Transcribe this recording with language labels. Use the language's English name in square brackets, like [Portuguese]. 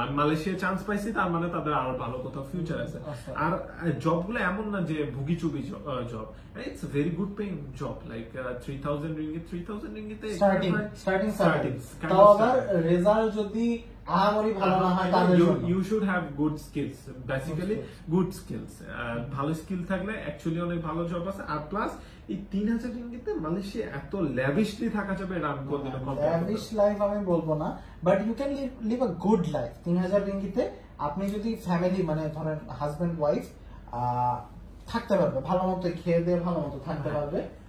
[Bangla] আমি Malaysia chance পাইছি, তার মানে তাদের আরো ভালো কোথাও ফিউচার আছে। আর জবগুলো এমন না যে ভুগিচুগি job, [English] it's very good paying job, like 3,000 ringgit, [Bangla] 3,000 ringgit starting তাও আবার রেজাল্ট যদি আহামরি ভালো না হয়, তাহলে [English] you should have good skills, basically good skills. [Bangla] ভালো স্কিল থাকলে অ্যাকচুয়ালি অনেক ভালো জব আছে। আর প্লাস এই 3,000 রিঙ্গিতে মালয়েশিয়া এত ল্যাভিশলি থাকা যাবে, এটা আমি কোনদিনও [English] lavish life [Bangla] আমি বলবো না, [English] But you can live a good life 3,000 রিঙ্গিতে। [Bangla] আপনি যদি ফ্যামিলি, মানে ধরেন হাজবেন্ড ওয়াইফ থাকতে পারবে, ভালো মতো খেয়ে দিয়ে ভালো মতো থাকতে পারবে।